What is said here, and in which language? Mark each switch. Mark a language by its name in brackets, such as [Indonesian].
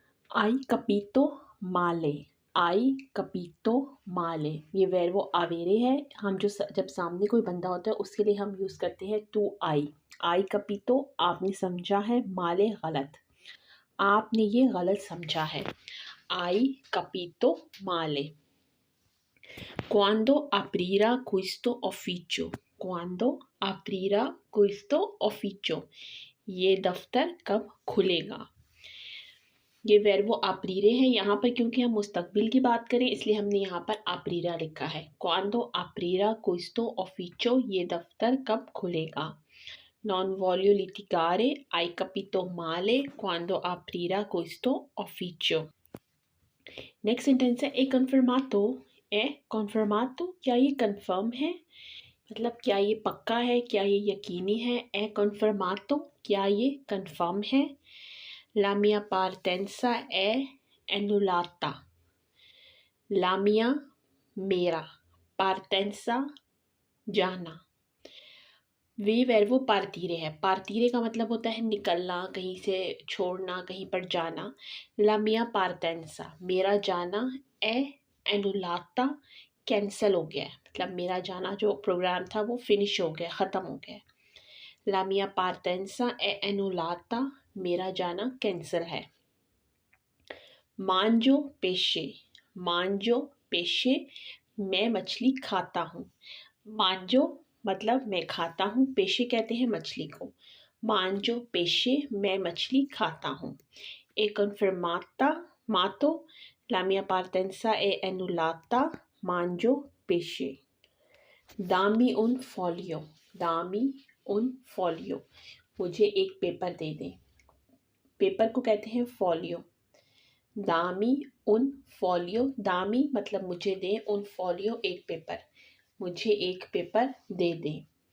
[Italian] आई कपीतो माले, आई कपीतो माले, [Hindi] ये वेर्बो आवेरे है। हम जब सामने कोई बंदा होता है उसके लिए हम यूज़ करते हैं टू आई। [Italian] आई कपीतो, [Hindi] आपने समझा है, [Italian] माले [Hindi] गलत, आपने ये गलत समझा है। [Italian] आई कपीतो माले। Quando aprirà questo ufficio? Quando aprirà questo ufficio? [Hindi] ये दफ्तर कब खुलेगा? ये वेर्बो आपरीरे है। यहाँ पर क्योंकि हम मुस्तकबिल की बात करें इसलिए हमने यहाँ पर आपरीरा लिखा है। [Italian] Quando aprirà questo ufficio? [Hindi] ये दफ्तर कब खुलेगा? [Italian] Non voglio litigare, hai capito male, quando aprirà questo ufficio? [Hindi] Next sentence है [Italian] ए कन्फर्मातो। ए कन्फर्मातो, [Hindi] क्या ये कन्फर्म है, मतलब क्या ये पक्का है, क्या ये यकीनी है। [Italian] ए कन्फर्मातो, [Hindi] क्या ये कन्फर्म है। [Italian] La mia partenza è annullata। La mia, [Hindi] मेरा, [Italian] partenza, [Hindi] जाना। वे वेर्बो पार्तीरे है। पार्तीरे का मतलब होता है निकलना, कहीं से छोड़ना, कहीं पर जाना। [Italian] ला मिया पार्टेंसा, [Hindi] मेरा जाना, [Italian] ए एनुलाता, [Hindi] कैंसिल हो गया है, मतलब मेरा जाना जो प्रोग्राम था वो फिनिश हो गया, ख़त्म हो गया। [Italian] ला मिया पार्टेंसा ए एनुलाता, [Hindi] मेरा जाना कैंसिल है। [Italian] मांजो पेशे, मांजो पेशे, [Hindi] मैं मछली खाता हूँ। [Italian] मांजो [Hindi] मतलब मैं खाता हूँ, [Italian] पेशे [Hindi] कहते हैं मछली को। [Italian] मांजो पेशे, [Hindi] मैं मछली खाता हूँ। [Italian] ए कन्फर्माता मातो, la mia partenza è annullata, mangio pesce। दामी उन फोलियो, दामी उन फोलियो, [Hindi] मुझे एक पेपर दे दें। पेपर को कहते हैं फोलियो। [Italian] दामी उन फोलियो, [Hindi] दामी मतलब मुझे दें, [Italian] उन फोलियो [Hindi] एक पेपर, मुझे एक पेपर दे दें।